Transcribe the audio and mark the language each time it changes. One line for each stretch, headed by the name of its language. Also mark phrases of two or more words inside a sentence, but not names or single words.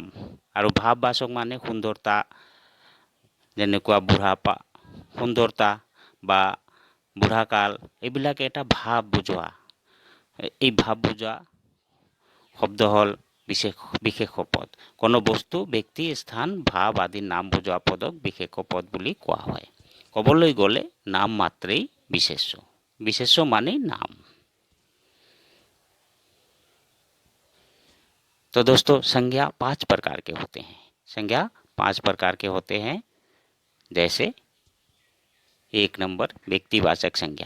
Assamese: আৰু ভাৱবাচক মানে সুন্দৰতা, যেনেকুৱা বুঢ়াপা, সুন্দৰতা বা বুঢ়াকাল, এইবিলাক এটা ভাৱ বুজোৱা, এই ভাৱ বুজোৱা শব্দ হ'ল বিশেষ পদ। কোনো বস্তু, ব্যক্তি, স্থান, ভাৱ আদি নাম বুজোৱা পদক বিশেষ পদ বুলি কোৱা হয়। ক'বলৈ গ'লে নাম মাত্ৰেই বিশেষ্য, বিশেষ্য মানে নাম।
Hindi: तो दोस्तों संज्ञा 5 प्रकार के होते हैं। संज्ञा 5 प्रकार के होते हैं। जैसे 1 नंबर व्यक्तिवाचक संज्ञा।